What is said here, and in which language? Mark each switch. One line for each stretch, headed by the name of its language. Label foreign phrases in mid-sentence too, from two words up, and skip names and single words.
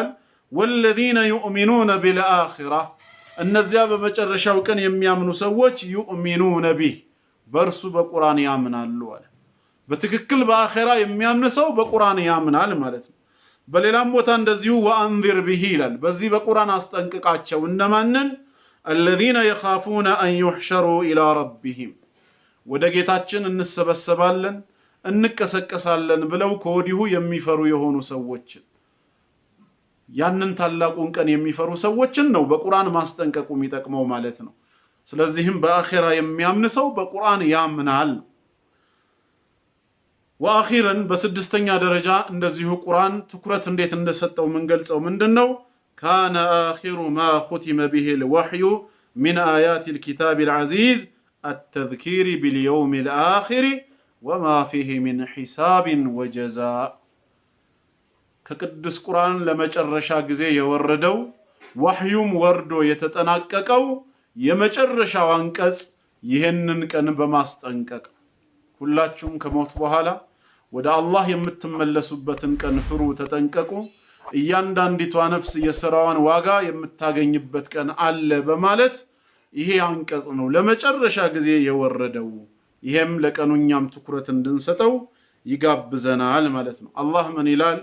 Arabic: والذين يؤمنون بالآخرة
Amharic: እነዚያ በመጨረሻው ቀን የሚያምኑ ሰዎች
Arabic: يؤمنون به
Amharic: በእርሱ በቁርአን ያምናሉ አለ። በትክክል በአኺራ የሚያምን ሰው በቁርአን ያምናል ማለት ነው። በሌላም ቦታ እንደዚሁ
Arabic: وأنذر به
Amharic: ይላል። በዚህ በቁርአን አስጠንቅቃቸው እነማንን?
Arabic: الذين يخافون أن يحشروا إلى ربهم
Amharic: ወደ ጌታችን እንሰበሰባለን እንቀሰቀሳለን ብለው ከወዲሁ የሚፈሩ የሆኑ ሰዎችን ያንን ታላቁን ቀን የሚፈሩ ሰዎችን ነው በቁርአን ማስጠንቀቁ የሚጠቅመው ማለት ነው። ስለዚህም በአኺራ የሚያምን ሰው በቁርአን ያምናል። ወአኺረን በስድስተኛ ደረጃ እንደዚሁ ቁርአን ትኩረት እንዴት እንደሰጠው ምንገልጸው ምንድነው?
Arabic: كان آخر ما ختم به الوحي من آيات الكتاب العزيز التذكير باليوم الآخر وما فيه من حساب وجزاء
Amharic: ከቅዱስ ቁርአን ለመጨረሻ ጊዜ የወረደው ወህዩም ወርዶ የተጠናቀቀው የመጨረሻው አንቀጽ ይሄንን ቀን በማስጠንቀቅ ሁላችሁም ከሞት በኋላ ወደ አላህ የምትመለሱበትን ቀን ፍሩ፣ ተጠንቀቁ፣ እያንዳንዲቷ ነፍስ የሥራዋን ዋጋ የምታገኝበት ቀን አለ በማለት ይሄ አንቀጽ ነው ለመጨረሻ ጊዜ የወረደው። ይሄም ለቀኑኛም ትኩረት እንድንሰጠው ይጋብዘናል ማለት ነው። አላህ ምን ይላል?